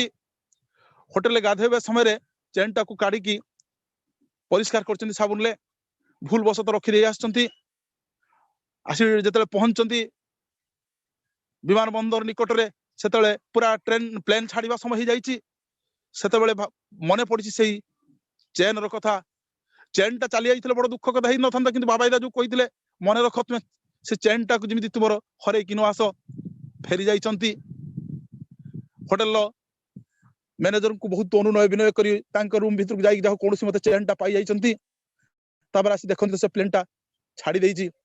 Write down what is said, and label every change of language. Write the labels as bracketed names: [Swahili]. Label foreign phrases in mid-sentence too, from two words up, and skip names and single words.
[Odia] ହୋଟେଲରେ ଗାଧୋଇବା ସମୟରେ ଚେନଟାକୁ କାଢିକି ପରିଷ୍କାର କରିଛନ୍ତି ସାବୁନରେ, ଭୁଲ ବଶତଃ ରଖିଦେଇ ଆସିଛନ୍ତି। ଆସି ଯେତେବେଳେ ପହଞ୍ଚନ୍ତି ବିମାନ ବନ୍ଦର ନିକଟରେ, ସେତେବେଳେ ପୁରା ପ୍ଲେନ ଛାଡିବା ସମୟ ହେଇଯାଇଛି। ସେତେବେଳେ ମନେ ପଡିଛି ସେଇ ଚେନର କଥା, ଚେନ ଟା ଚାଲି ଯାଇଥିଲେ ବଡ ଦୁଃଖ କଥା ହେଇ ନଥାନ୍ତା କିନ୍ତୁ ବାବାଇଦା ଯୋଉ କହିଥିଲେ ମନେ ରଖ ତୁମେ ସେ ଚେନ୍ ଟାକୁ ଯେମିତି ତୁମର ହରେଇକି ନ ଆସ ଫେରି ଯାଇଛନ୍ତି ହୋଟେଲର ମ୍ୟାନେଜରଙ୍କୁ ବହୁତ ଅନୁନୟ ବିନୟ କରି ତାଙ୍କ ରୁମ୍ ଭିତରକୁ ଯାଇକି ଯାହା କୌଣସି ମତେ ଚେନ୍ ଟା ପାଇ ଯାଇଛନ୍ତି ତାପରେ ଆସି ଦେଖନ୍ତି ସେ ପ୍ଲେନ୍ ଟା ଛାଡି ଦେଇଛି